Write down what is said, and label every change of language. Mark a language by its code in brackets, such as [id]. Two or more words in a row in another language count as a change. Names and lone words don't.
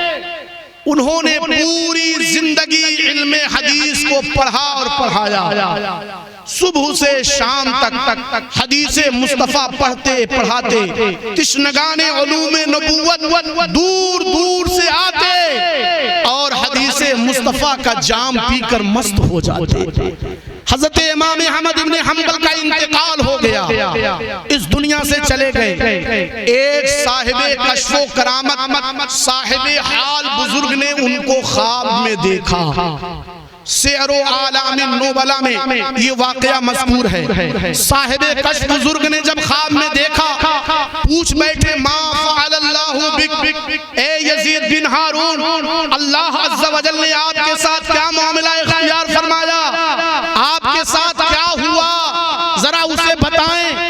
[ur] انہوں نے پوری زندگی علم حدیث کو پڑھا اور پڑھایا، صبح سے شام تک حدیث مصطفیٰ پڑھتے پڑھاتے، تشنگان علوم نبوت دور دور سے آتے اور حدیث مصطفیٰ کا جام پی کر مست ہو جاتے۔ حضرت امام احمد بن حنبل کا انتقال ہو گیا، اس دنیا سے چلے گئے۔ ایک صاحب کشف و کرامت، صاحب حال بزرگ نے ان کو خواب میں دیکھا۔ سیر و اعلام النبلاء میں یہ واقعہ مذکور ہے۔ صاحب کشف بزرگ نے جب خواب میں دیکھا، پوچھ بیٹھے [ar] ما فعل اللہ بک، [ur] اے یزید بن ہارون، اللہ عز و جل نے آپ کے ساتھ کیا معاملہ اختیار فرمایا، آپ کے ساتھ کیا ہوا، ذرا اسے بتائیں۔